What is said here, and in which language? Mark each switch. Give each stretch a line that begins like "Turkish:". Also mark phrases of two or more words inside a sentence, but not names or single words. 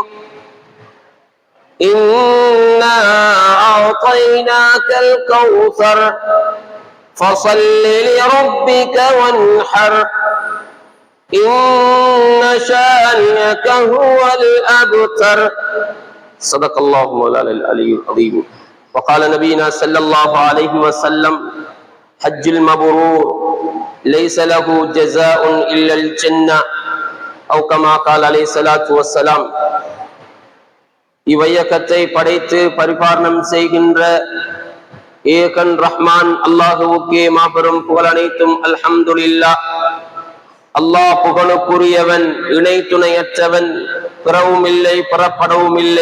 Arabic: إنا أعطيناك الكوثر فصل لربك وانحر إن شانئك هو الأبتر. صدق الله مولانا العلي العظيم. وقال نبينا صلى الله عليه وسلم: حج المبرور ليس له جزاء إلا الجنة، أو كما قال عليه الصلاة والسلام.
Tamil: இவ்வையகத்தை படைத்து பரிபாலனம் செய்கின்ற ஏகன் ரஹ்மான் அல்லாஹுவுக்கே மாபெரும் புகழ் அனைத்தும் அல்ஹம்துலில்லாஹ். அல்லாஹ் புகழுக்குரியவன், இணை துணையற்றவன், பிறவும் இல்லை புறப்படவும் இல்லை.